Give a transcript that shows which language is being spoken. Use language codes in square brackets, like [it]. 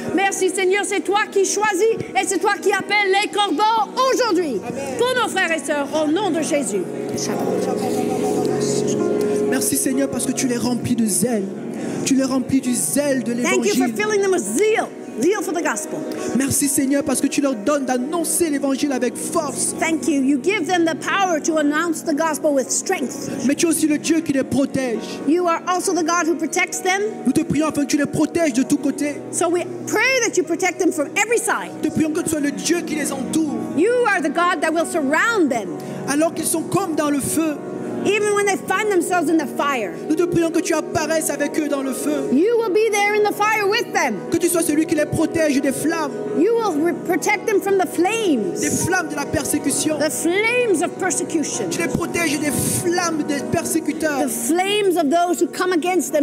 [fr] Merci Seigneur, c'est toi qui choisis et c'est toi qui appelles les corbeaux aujourd'hui pour nos frères et sœurs au nom de Jésus. Merci Seigneur parce que tu les remplis de zèle. Tu les remplis du zèle de [en] Thank you for [fr] l'évangile. [en] filling them with zeal. Zeal for the gospel. [fr] Merci Seigneur parce que tu leur donnes d'annoncer l'évangile avec force. [en] Thank you. You give them the power to announce the gospel with strength. [fr] Mais tu es aussi le Dieu qui les protège. [en] You are also the God who protects them. [fr] Nous te prions afin que tu les protèges de tous côtés. [en] So we pray that you protect them from every side. [fr] Nous te prions que tu sois le Dieu qui les entoure. [en] You are the God that will surround them. [fr] Alors qu'ils sont comme dans le feu, [en] Even when they find themselves in the fire, [fr] nous te prions que tu apparaisses avec eux dans le feu. [en] you will be there in the fire with them. [fr] Que tu sois celui qui les protège des flammes. [en] You will protect them from the [fr] Des [en] flames, [fr] flammes de la persécution. [en] the flames of persecution, [fr] Tu les protèges des flammes des persécuteurs. [en] the flames of those who come against them.